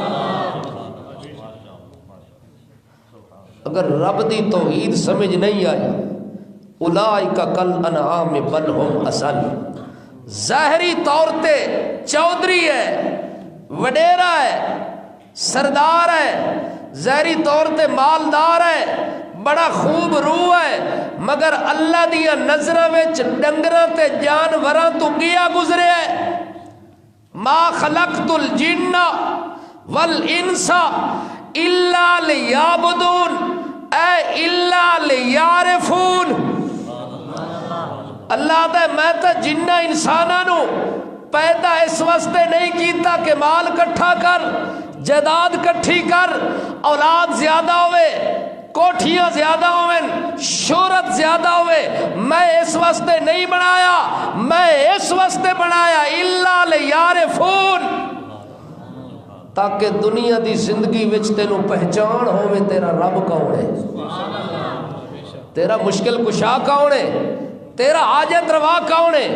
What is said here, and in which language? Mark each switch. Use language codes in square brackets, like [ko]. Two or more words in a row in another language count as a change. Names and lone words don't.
[pa] اگر رب دی توحید سمجھ نہیں آئی، [ar] اولئک کل انعام بل ہم اضل. [pa] ظاہری طور تے چودھری ہے، وڈیرا ہے، سردار ہے، ظاہری طور تے مالدار ہے، بڑا خوب روح ہے، مگر اللہ دیا نظرہ وچ ڈنگراں تے جانوراں تو گیا گزرے ہے. [ar] ما خلقت الجن والانس الا لیعبدون اے الا لیعرفون. [pa] اللہ دے میں تا جنہ انساناں نو پیدا اس واسطے نہیں کیتا کہ مال کٹھا کر، جائیداد کٹھی کر، اولاد زیادہ ہوئے، کوٹھیاں زیادہ ہوئیں، شہرت زیادہ ہوئے، میں اس واسطے نہیں بنایا، میں اس واسطے بنایا [ar] الا لیعرفون، [pa] تاکہ دنیا دی زندگی وچ تینوں پہچان ہوئے تیرا رب کون ہے، تیرا مشکل کشا کون ہے، تیرا حاجت روا کون ہے۔